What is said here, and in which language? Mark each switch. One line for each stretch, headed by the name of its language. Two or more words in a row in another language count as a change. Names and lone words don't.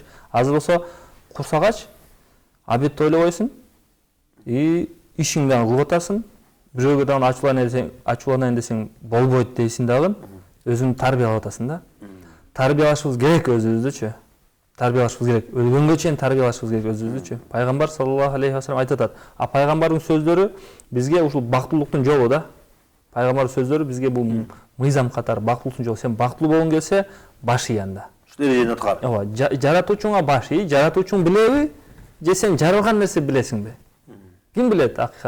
Kyrgyz: Азыр болсо курсак ач, обедти ойлобойсуң и ишиңди дагы кылып атасың. Бирөөгө дагы ачууланайын десең болбойт дейсиң дагы. Өзүңдү тарбиялап атасың да. Тарбиялашыбыз керек өзүбүздүчү. Тарбиялашыбыз керек. Өлгөнгө чейин тарбиялашыбыз керек өзүбүздүчү. Пайгамбар
Arabic: صلى الله عليه وسلم
Kyrgyz: айтып атат. Пайгамбардын сөздөрү бизге ушул бактылуулуктун жолу да. Пайгамбардын сөздөрү бизге бул мыйзам катары бактылуулуктун жолу. Сен бактылуу болгоң келсе баш ий анда. Ушул эрежени аткар. Ооба, жаратуучуңа баш ий, жаратуучуң билеби же сен жаралган нерсе билесиңби? Ким билет акыйкат?